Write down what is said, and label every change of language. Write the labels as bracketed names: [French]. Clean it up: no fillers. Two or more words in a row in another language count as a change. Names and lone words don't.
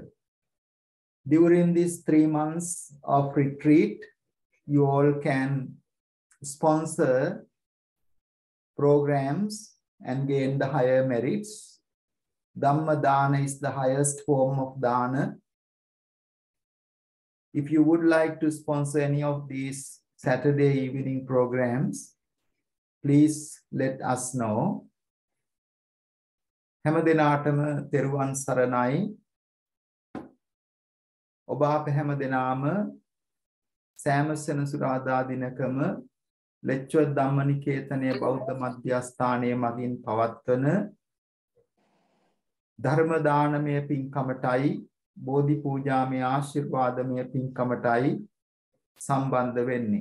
[English] During these 3 months of retreat, you all can sponsor programs and gain the higher merits. Dhamma Dana is the highest form of Dana. If you would like to sponsor any of these Saturday evening programs, please let us know. [Sinhala] හැම දෙනාටම තෙරුවන් සරණයි. ඔබ අප හැම දෙනාම සෑම සෙනසුරාදා දිනකම lecturer Dhamma Nikaya බෞද්ධ මධ්‍යස්ථානයේ මගින් පවත්වන ධර්ම දානමය පින්කමටයි බෝධි පූජාමය ආශිර්වාදමය පින්කමටයි සම්බන්ධ වෙන්නේ.